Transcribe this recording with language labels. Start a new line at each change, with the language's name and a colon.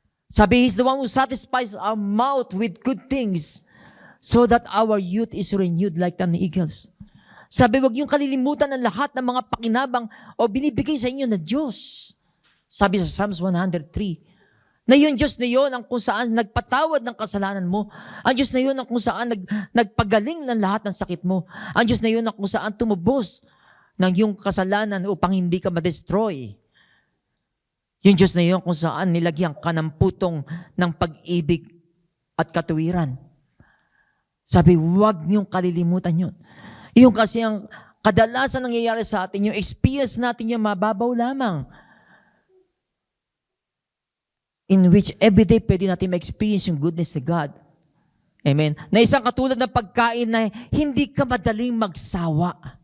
English: Sabi, He's the one who satisfies our mouth with good things so that our youth is renewed like the eagles.
Filipino: Sabi, huwag yung kalilimutan ng lahat ng mga pakinabang o binibigay sa inyo na Diyos. Sabi sa Psalms 103, na yung Diyos na yun ang kung saan nagpatawad ng kasalanan mo. Ang Diyos na yun ang kung saan nagpagaling ng lahat ng sakit mo. Ang Diyos na yun ang kung saan tumubos ng iyong kasalanan upang hindi ka ma-destroy. Yung Diyos na yun kung saan nilagyan ka ng putong ng pag-ibig at katuwiran. Sabi, huwag niyong kalilimutan yun. Yung kasi ang kadalasan nangyayari sa atin, yung experience natin yung mababaw lamang.
English: In which everyday
Filipino: pwede natin ma-experience yung
English: goodness of God. Amen.
Filipino: Na isang katulad ng pagkain na hindi ka madaling magsawa.